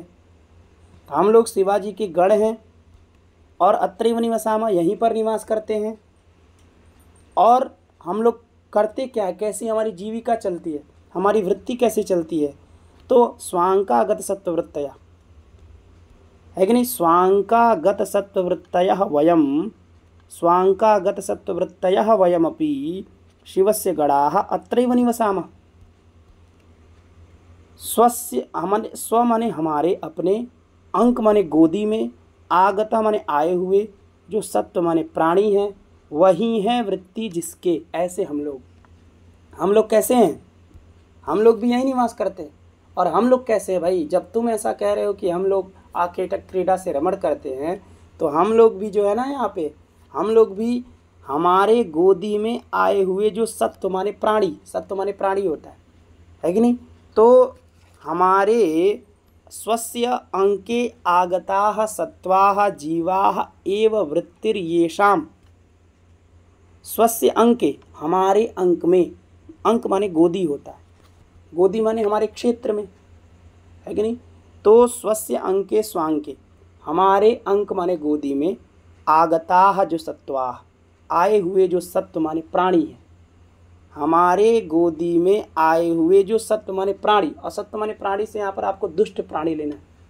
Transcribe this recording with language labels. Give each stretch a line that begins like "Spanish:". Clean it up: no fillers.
Hindi: तो हम लोग शिवाजी के गण हैं, और
Sanskrit: अत्रैव निवसामः
Hindi: यहीं पर निवास करते हैं, और हम लोग करते क्या है, कैसी हमारी जीविका चलती है, हमारी वृत्ति कैसे चलती है, तो स्वांकागत सत्ववृत्तयः, है कि नहीं।
Sanskrit: स्वांकागत सत्ववृत्तयः वयम, स्वांकागत सत्ववृत्तयः वयमपि शिवस्य गणाः अत्रैव निवसामः।
Hindi: स्वस्य माने स्व माने हमारे, अपने, अंक माने गोदी में, आगत माने आए हुए, जो सत्व माने प्राणी हैं, वही हैं वृत्ति जिसके, ऐसे हम लोग कैसे हैं, हम लोग भी यहीं निवास करते हैं। और हम लोग कैसे हैं भाई, जब तुम ऐसा कह रहे हो कि हम लोग आखेटक क्रीड़ा से रमण करते हैं, तो हम लोग भी जो है ना, यहाँ पे हम लोग भी हमारे गोदी में आए हुए जो सत्व माने प्राणी, सत्व माने प्राणी होता है कि नहीं, तो
Sanskrit: हमारे स्वस्य अंके आगताः सत्त्वाः जीवाः एव वृत्तिर्येषाम्। स्वस्य अंके,
Hindi: हमारे अंक में, अंक माने गोदी होता है, गोदी माने हमारे क्षेत्र में, है कि नहीं। तो
Sanskrit: स्वस्य अंके स्वांके,
Hindi: हमारे अंक माने गोदी में, आगताः जो सत्त्वाः, आए हुए जो सत्व माने प्राणी है, हमारे गोदी में आए हुए जो सत्व माने प्राणी, और सत्व माने प्राणी से यहाँ पर आपको दुष्ट प्राणी लेना है।